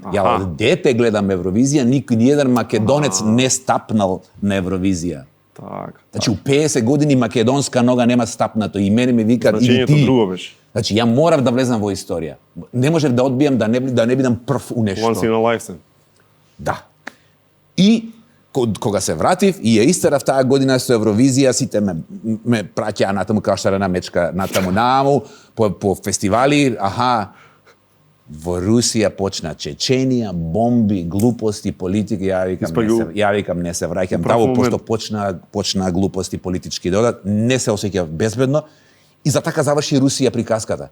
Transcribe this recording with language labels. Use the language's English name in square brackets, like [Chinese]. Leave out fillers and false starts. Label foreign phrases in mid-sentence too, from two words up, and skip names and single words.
[Macedonian] Ја од дете гледам Евровизија, ни еден македонец не стапнал на Евровизија. Така. Значи, у 50 години македонска нога нема стапнато и мене ми викат иди ти. друго беше. Значи, ја морав да влезам во историја. Не можев да одбијам да не бидам прв у нешто. [English] Once in a lifetime. [Macedonian] Да. И кога се вратив и ја истерав таа година со Евровизија, сите ме праќаа натаму како шарена мечка натаму по фестивали, во Русија почна Чеченија, бомби, глупости, политика, ја викам не се враќам таму, пошто почна глупости политички додат, не се осеќав безбедно и за така заврши Русија приказката.